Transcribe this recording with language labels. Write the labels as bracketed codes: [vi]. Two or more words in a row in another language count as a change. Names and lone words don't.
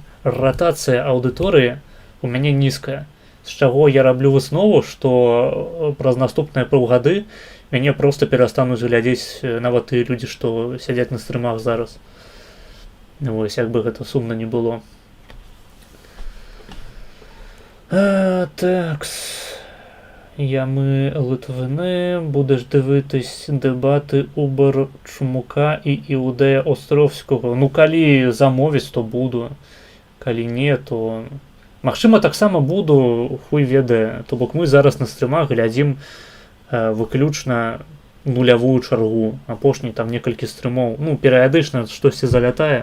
[be] Ратацыя аўдыторыі у мяне нізкая. З чаго я раблю выснову, што праз наступныя паўгады мяне проста перастануць глядзець нават тыя людзі, што сядзяць на стрымах зараз. Вось, як бы гэта сумна не было. [uk] Ями Литвини, будеш дивитись дебати Убер Чумака і Іудея Островського. Ну, [be] калі замовіць, то буду. Калі не, то... Магчыма, таксама буду, хуй ведае. То бок мы зараз на стрымах глядзім выключна нулявую чаргу. Апошні там некалькі стрымоў. Ну, перыядычна штосьці залятае.